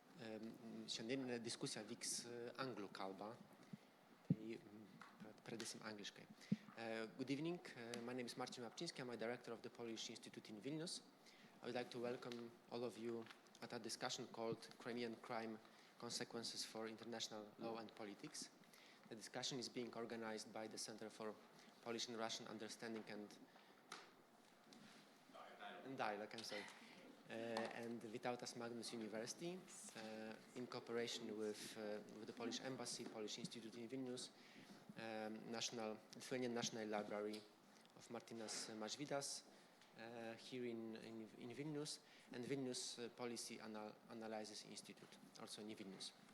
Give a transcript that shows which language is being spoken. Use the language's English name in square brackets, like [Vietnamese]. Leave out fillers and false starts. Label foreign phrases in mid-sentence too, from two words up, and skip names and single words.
[Lithuanian] Šiandieninė diskusija vyks anglų kalba, tai pradėsim angliškai. [English] Good evening, my name is Marcin Łapczyński, I'm a director of the Polish Institute in Vilnius. I would like to welcome all of you at a discussion called Crimean Crime Consequences for International Law and Politics. The discussion is being organized by the Center for Polish and Russian Understanding and Dialogue, and Vytautas Magnus University, in cooperation with the Polish Embassy, Polish Institute in Vilnius, Lithuanian National Library of Martynas Mažvydas here in Vilnius, and Vilnius Policy Analysis Institute, also in Vilnius.